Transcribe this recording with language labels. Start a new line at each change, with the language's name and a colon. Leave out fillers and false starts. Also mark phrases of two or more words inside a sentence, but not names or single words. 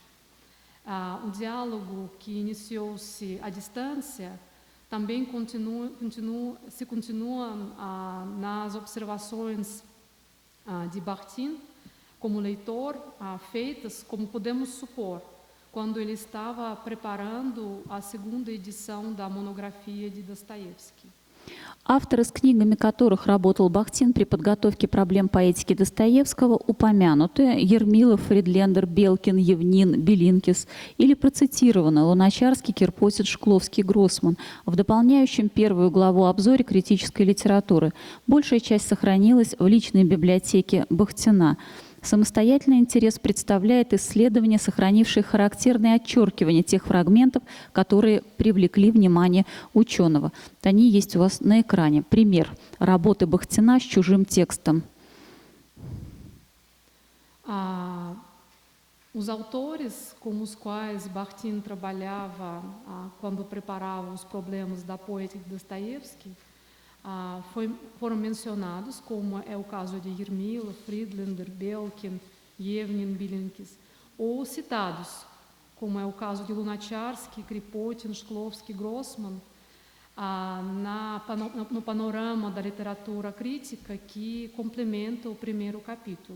Portuguese: O diálogo que iniciou-se à distância também continua nas observações de Bakhtin como leitor, feitas, como podemos supor, quando ele estava preparando a segunda edição da monografia de Dostoiévski.
Russian: Авторы, с книгами которых работал Бахтин при подготовке проблем поэтики Достоевского, упомянуты Ермилов, Фридлендер, Белкин, Евнин, Белинкис или процитированы Луначарский, Кирпосит, Шкловский, Гроссман в дополняющем первую главу обзоре критической литературы. Большая часть сохранилась в личной библиотеке Бахтина. Самостоятельный интерес представляет исследования, сохранившие характерные отчеркивания тех фрагментов, которые привлекли внимание ученого. Они есть у вас на экране. Пример работы Бахтина с чужим текстом.
Portuguese: Os autores com os quais Bakhtin trabalhava quando preparava os problemas da poética de Dostoiévski foram mencionados, como é o caso de Yermilov, Friedlander, Belkin, Yevnin, Bilinkis, ou citados, como é o caso de Lunacharsky, Kropotkin, Shklovsky, Grossman, no panorama da literatura crítica que complementa o primeiro capítulo.